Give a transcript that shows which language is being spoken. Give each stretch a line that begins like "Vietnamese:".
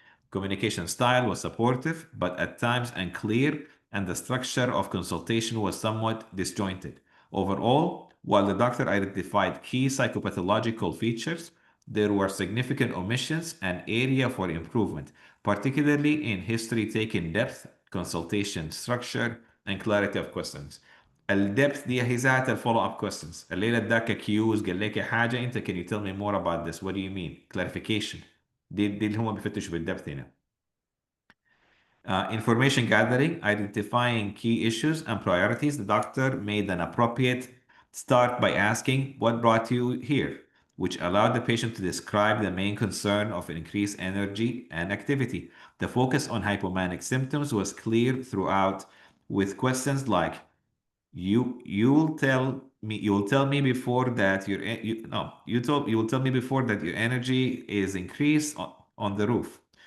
English: Communication style was supportive, but at times unclear, and the structure of consultation was somewhat disjointed. Overall, while the doctor identified key psychopathological features, there were significant omissions and area for improvement, particularly in history-taking depth, consultation structure, and clarity of questions.
Arabic: الدبث دي هي ذات الفولو اب كويستشنز الليله اداك كيوز قال لك حاجه انت
English: can you tell me more about this what do you mean clarification
Arabic: دي اللي هم بيفتشوا بالدبث هنا.
English: Information gathering, identifying key issues and priorities. The doctor made an appropriate start by asking what brought you here, which allowed the patient to describe the main concern of increased energy and activity. The focus on hypomanic symptoms was clear throughout, with questions like you will tell me before that you will tell me before that your energy is increased on the roof.